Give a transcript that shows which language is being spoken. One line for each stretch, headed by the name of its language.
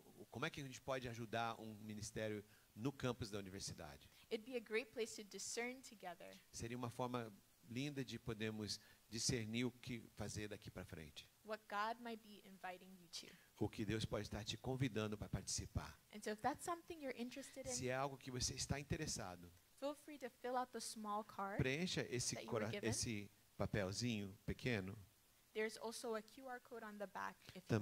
Portuguese: como é que a gente pode ajudar um ministério no campus da universidade?
English: It'd be a great place to discern together
Portuguese: Seria uma forma linda de podermos discernir o que fazer daqui para frente.
English: what God might be inviting you to.
Portuguese: O que Deus pode estar te convidando para participar.
English: And so if that's something you're interested in,
Portuguese: Se é algo que você está interessado,
English: feel free to fill out the small card.
Portuguese: preencha
English: that you were given.
Portuguese: esse papelzinho pequeno.
English: There's also a QR code on the back if you want